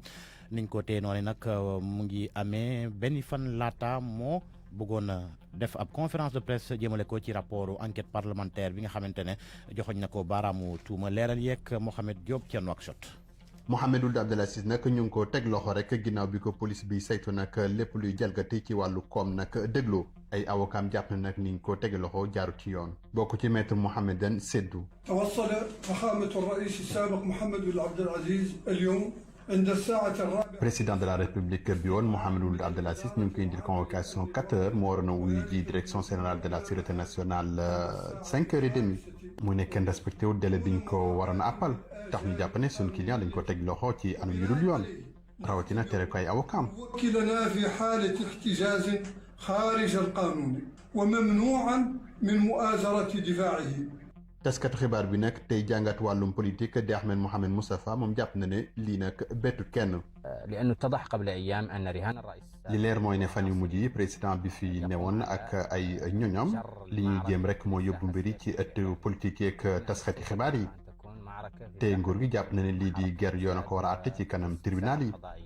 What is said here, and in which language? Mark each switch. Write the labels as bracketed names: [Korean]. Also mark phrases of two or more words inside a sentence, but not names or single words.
[Wolof] niñ ko tee noonu nag mu ngi amee benn fan laata moo bëggoon a def ab [French] conférence de presse [Wolof] jëmale ko ci [French] rapport enquête parlementaire [Wolof] bi nga xamante ne joxoñ na ko baaraamu tuuma leeral yeeg Mohamed Diop ca Nouakchott. Mohamed Ould Abdelaziz nag ñu ngi ko teg loxo rek ginnaaw bi ko police bi saytu nag lépp luy jalgati ci wàllu koom nag déglu ay avocat jàpp na nag ni ñu ko teg loxo jaaru ci yoon bokk ci maître Mohamedan Seydou. [Arabic] توصل فخامة الرئيس السابق محمد Ould Abdelaziz اليوم [French] président de la république [Wolof] bi woon Mohamed Ould Abdelaziz ñu ngi koy indil [French] convocation 4 heures [Wolof] mu waroon a wuyu ji [French] direction générale de la sûreté nationale 5 heures et demie [Wolof] mu nekkee respecté wu délai bi ñu ko waroon a appal tax ñu jàpp ne suñu client dañ ko teg loxo ci anam yu dul yoon rawatina tere ko ay avocat [Arabic] وكلنا في حالة احتجاز خارج القانون وممنوعا من مؤازرة دفاعه [Wolof] taskatu xibaar bi nag tey jàngat wàllum politique di Ahmed Mohamed Moustapha moom jàpp na ne lii nag bettu kenn. li leer mooy ne fan yu mujj yi président bi fi newoon ak ay ñoñom li ñuy jéem rek moo yóbbu mbiri ci ëttu politique yeeg taskati xibaar yi te nguur gi jàpp na ne lii di guerre yoon a ko war a àtte ci kanam tribunal yi.